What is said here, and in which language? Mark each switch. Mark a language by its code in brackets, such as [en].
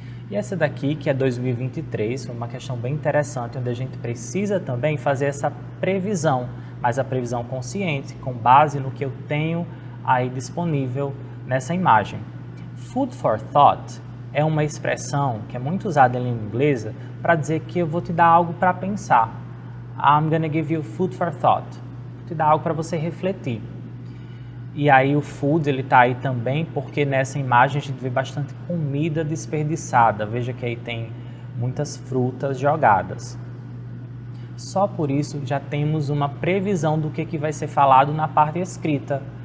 [pt] E essa daqui, que é 2023, foi uma questão bem interessante, onde a gente precisa também fazer essa previsão, mas a previsão consciente, com base no que eu tenho aí disponível nessa imagem. Food for thought é uma expressão que é muito usada em língua inglesa para dizer que eu vou te dar algo para pensar. [en] I'm gonna give you food for thought. [pt] Vou te dar algo para você refletir. E aí o food, ele tá aí também porque nessa imagem a gente vê bastante comida desperdiçada. Veja que aí tem muitas frutas jogadas. Só por isso já temos uma previsão do que vai ser falado na parte escrita.